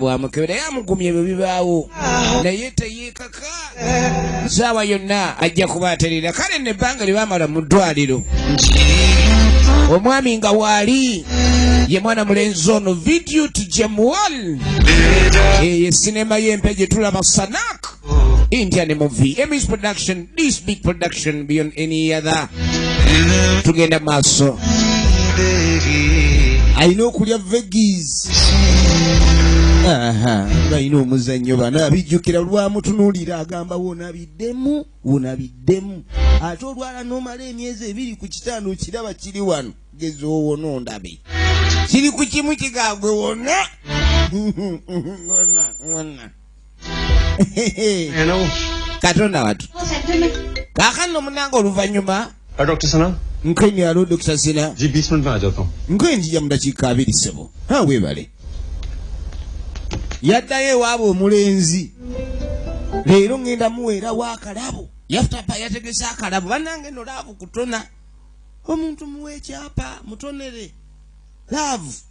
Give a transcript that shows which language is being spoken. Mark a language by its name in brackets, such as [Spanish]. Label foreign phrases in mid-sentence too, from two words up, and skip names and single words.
[Ganda] bwamukebera yamugumya ebyo bibaawo naye teyeekaka saawa yonna ajja kubaaterera kale nebbanga lye baamala mu ddwaliro omwami nga waali ye mwana mulenzi ono video tujemuwal eye sinema y'empe gye tulaba Sanak [English] Indian movie Emmys production, this big production beyond any other. [Ganda] Tugenda maaso alina okulya veggies balina omuzannyo bana abijjukira lwamutunuulira agamba wonabiddemu ate olwala n'omala emyezi 2 ku kitanda okiraba kiri wano gezi owona ondabe kiri ku kimu kigagwe wonna wonna katonda watu kakano munanga oluvannyuma [Hindi] डॉक्टर सना [Ganda] nkweni alo Dr. Sina [Hindi] जी 20 मिनट में आ जाता हूँ [Ganda] nkwenjija mu dakiika 2 ssebo weebale yaddayo ewaabo omulenzi leero ngenda muweera waakalabo yafutapa yategesa akalabo bannange no laavu kutona omuntu muwe ekyapa mutonere laavu